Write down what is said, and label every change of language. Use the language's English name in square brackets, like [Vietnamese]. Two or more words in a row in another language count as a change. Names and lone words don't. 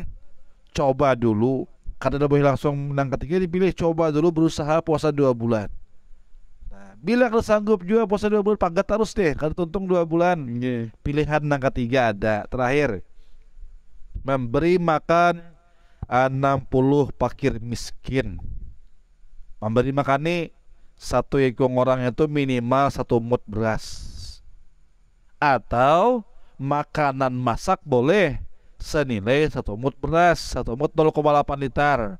[Banjar] Coba dulu, kada boleh langsung nang ketiga dipilih, coba dulu berusaha puasa 2 bulan. Nah, bila kada sanggup juga puasa 2 bulan, pagat terus deh, kada tuntung 2 bulan. Pilihan nang ketiga ada, terakhir. [Indonesian] Memberi makan 60 fakir miskin. [Banjar] Memberi makan nih satu ekor orang itu minimal 1 mut beras. [Indonesian] Atau makanan masak boleh senilai 1 mut beras, 1 mut 0,8 liter.